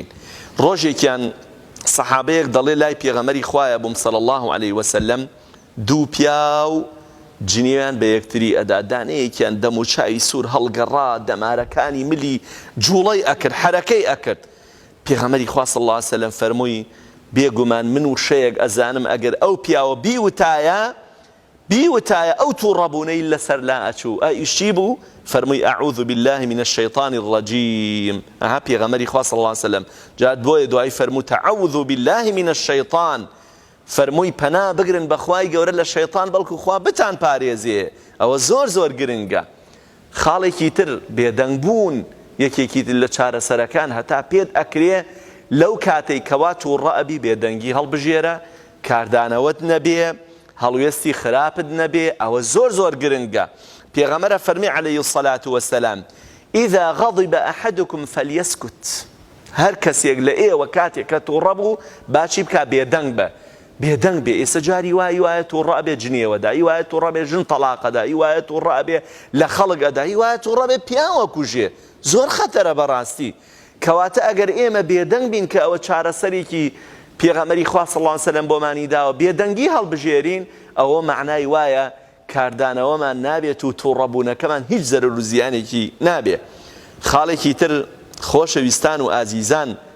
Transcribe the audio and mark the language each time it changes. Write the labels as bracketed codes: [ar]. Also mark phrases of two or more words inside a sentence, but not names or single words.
[ckb] ڕۆژێکیان سەحابەیەک دەڵێ لای پێغەمبەری خوایە بووم [ar] صلی الله علیه وسلم [ckb] دوو پیا و جنێویان بە یەکتری ئەدا دانەیەکیان دەم و چاوی سوور هەڵگەڕا دەمارەکانی ملی جوڵەی ئەکرد حرەکەی ئەکرد. پێغەمبەری خوا [ar] صلی الله علیه وسلم [ckb] فەرمووی بێگومان من و شەیەک ئەزانم ئەگەر ئەو پیاوە بیوتایە ئەو تووڕەبوونەی لەسەر لا ئەچوو ئیشی بوو فەرمووی [ar] أعوذ بالله من الشيطان الرجيم. [ckb] ئەها پێغەمبەری خوا [ar] صلی الله علیه وسلم [ckb] جات بۆیە دوای فەرموو [ar] تعوذ بالله من الشيطان [ckb] فەرمووی پەنا بگرن بە خوای گەورە لە شەیطان بەڵکو خوا بتان پارێزێ. ئەوە زۆر زۆر گرنگە. خاڵێکی تر بێدەنگبوون یەکێکی تر لە چارەسەرەکان هەتا پێت ئەکرێ لەو کاتەی کەوا تووڕە ئەبی بێدەنگی هەڵبژێرە کاردانەوەت نەبێ هەڵوێستی خراپت نەبێ. ئەوە زۆر زۆر گرنگە. پێغەمبەر فەرمی [ar] عەلەیهی الصەلاة وەسەلام إذا غضب أحدكم فليسكت [ckb] هر کەسێک لە ئێوە کاتێک کە تووڕە بوو باچی بکە بێدەنگ بە بێدەنگ بێ ئێستا جاری وایە تووڕە ئەبێ جنێوەدا وایە تووڕە بێ ژن تەلاقەدا وایە تووڕە ئەبێ لە خەڵک ئەدا وایە تووڕە بێ پیاوە کوژێ زۆر خەتەرە بەڕاستی کەواتە ئەگەر ئێمە بێدەنگ بین کە ئەوە چارەسەرێکی پێغەمبەری خوا [ar] صلی الله علیه و سلم [ckb] بۆمانی داوە بێدەنگی هەڵبژێرین ئەوە معنای وایە کاردانەوەمان نابێت و تووڕەبوونەکەمان هیچ زەرەر و زیانێکی نابێ خاڵێکی تر خۆشەویستان و ئازیزان